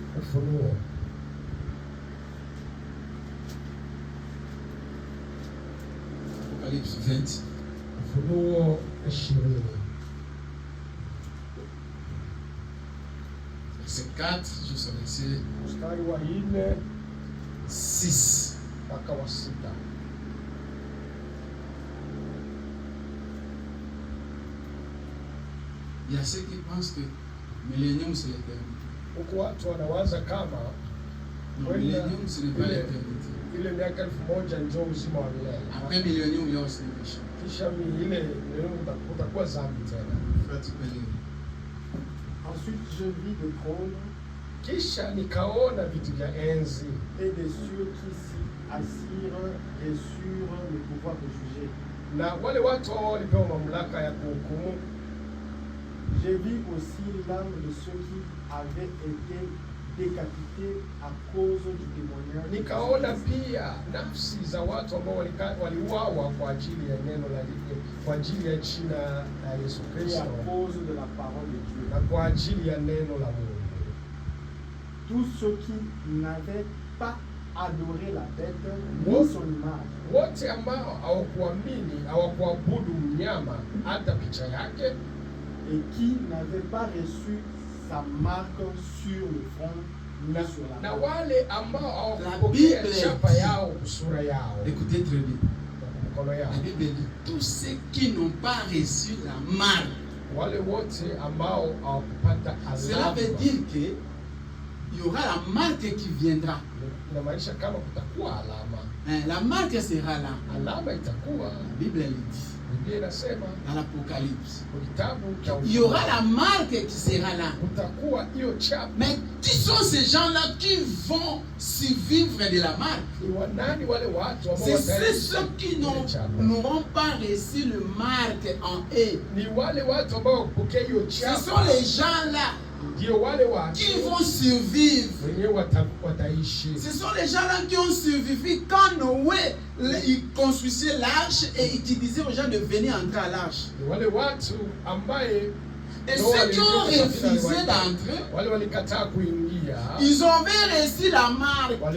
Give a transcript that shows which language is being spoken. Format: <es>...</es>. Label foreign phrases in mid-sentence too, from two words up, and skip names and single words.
<sw>Ufunuo.</sw> <fr>Apocalypse 20.</fr> <sw>Ufunuo 20.</sw> <fr>Verset 4 jusqu'au verset</fr> <sw>mstari wa 4</sw> <fr>6.</fr> <sw>mpaka wa 6.</sw> <fr>Il y a ceux qui pensent que millénium c'est l'éternité.</fr> <sw>Huku watu wanawaza kama</sw> <fr>Millénium ce n'est pas l'éternité.</fr> <sw>Ile miaka 1000 ndio uzima wa milele.</sw> <fr>Après millénium il y a aussi le péché.</fr> <sw>Kisha ile utakuwa dhambi tena.</sw> <fr>Ensuite je vis des trônes</fr> <sw>Kisha nikaona vitu vya enzi</sw> <fr>et des cieux qui s'y assirent et sur le pouvoir de juger.</fr> <sw>na wale watu hao walipewa mamlaka ya kuhukumu.</sw> <fr>J'ai vu aussi l'âme de ceux qui avaient été décapités à cause du témoignage.</fr> <sw>Nikaona pia nafsi za watu ambao waliuawa kwa ajili ya neno la kwa ajili ya jina la Yesu</sw> <fr>Et Kristo à cause de la parole de Dieu.</fr> <sw>na kwa ajili ya neno la Mungu.</sw> <fr>Tous ceux qui n'avaient pas adoré la bête ni son image.</fr> <sw>Wote ambao hawakuamini, hawakuabudu mnyama hata picha yake,</sw> <fr>Et qui n'avaient pas reçu sa marque sur le front ni sur la</fr> <sw>na</sw> <fr>main.</fr> <sw>wale ambao hawakupokea chapa yao sura yao.</sw> <fr>Écoutez très bien.</fr> <sw>Mkono yao.</sw> <fr>La Bible dit tous ceux qui n'ont pas reçu la marque.</fr> <sw>Wale wote ambao hawakupata</sw> <fr>Cela</fr> <sw>alama.</sw> <fr>veut dire que il y aura la marque qui viendra.</fr> <sw>Inamaanisha kama kutakuwa alama.</sw> <fr>La marque sera là.</fr> <sw>Alama itakuwa.</sw> <fr>La Bible elle dit</fr> <sw>Biblia inasema</sw> <fr>dans l'Apocalypse. Il y aura la marque qui sera là.</fr> <sw>Kutakuwa hiyo chapa.</sw> <fr>Mais qui sont ces gens-là qui vont survivre de la marque?</fr> <sw>Ni wanani wale watu ambao</sw> <fr>C'est ceux qui n'auront pas reçu le marque en eux.</fr> <sw>Ni wale watu ambao hawakupokea hiyo chapa.</sw> <fr>Ce sont les gens-là qui vont survivre. Ce sont les gens-là qui ont survécu quand Noé il construisait l'arche et il disait aux gens de venir entrer à l'arche. Et ceux qui ont refusé d'entrer, ils avaient reçu la marque.</fr>